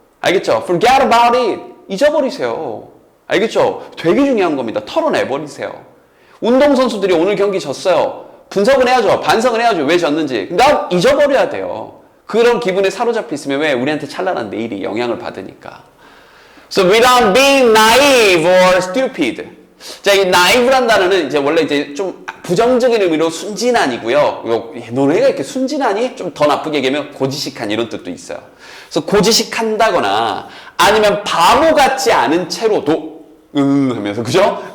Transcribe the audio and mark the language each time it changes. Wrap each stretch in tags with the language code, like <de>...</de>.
<ko>알겠죠?</ko> <en>Forget about it.</en> <ko>잊어버리세요. 알겠죠? 되게 중요한 겁니다. 털어내버리세요. 운동선수들이 오늘 경기 졌어요. 분석은 해야죠. 반성은 해야죠. 왜 졌는지. 나 잊어버려야 돼요. 그런 기분에 사로잡혀 있으면 왜? 우리한테 찬란한 내일이 영향을 받으니까.</ko> <en>So without being naive or stupid.</en> <ko>자, 이 naive란 단어는 이제 원래 이제 좀 부정적인 의미로 순진한이고요. 너네가 이렇게 순진하니? 좀 더 나쁘게 얘기하면 고지식한 이런 뜻도 있어요. 그래서 고지식한다거나 아니면 바보 같지 않은 채로도 하면서 그죠?</ko>